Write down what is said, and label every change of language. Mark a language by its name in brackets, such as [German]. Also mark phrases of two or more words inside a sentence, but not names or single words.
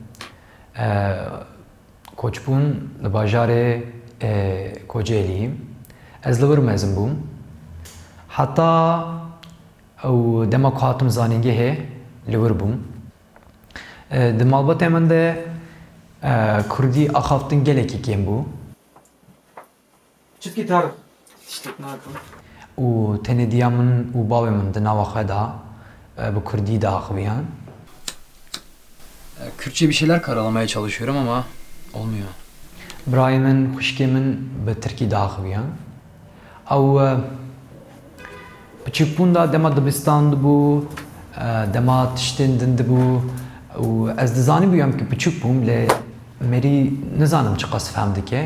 [Kurdish] Koçbûn li bajarê Kocaelî. Ez li wir mezin bûm. Heta ew dema ku hatim zanîngehê li wir bûm. Di malbatê min de Kurdî axaftin gelekî kêm bû. [Turkish] Çift gitar. İşte ne yapalım? [Kurdish] û tenêdiya min û bavê min di nava xwe da bi Kurdî diaxiviyan. [Turkish] Kürtçe bir şeyler karalamaya çalışıyorum ama olmuyor. [Kurdish] Birayê min, xwişkê min bi Tirkî diaxiviyan. Ew biçûkbûn da dema dibistan dibû, dema tiştên din dibû û ez dizanibûyam ki biçûk bûm lê merî nizanim çi qas fehm dike.